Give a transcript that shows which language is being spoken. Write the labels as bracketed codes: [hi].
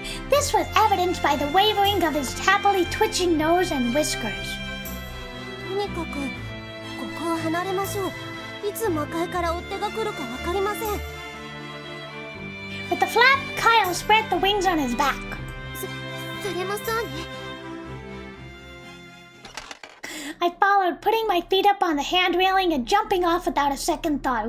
[en] This was evidenced by the wavering of his happily twitching nose and whiskers. [ja] とにかく、ここを離れましょう。いつ魔界から追っ手が来るかわかりません。 [en] With the flap, Kyle spread the wings on his back. [ja] それもそうね。 [en] I followed, putting my feet up on the hand railing and jumping off without a second thought.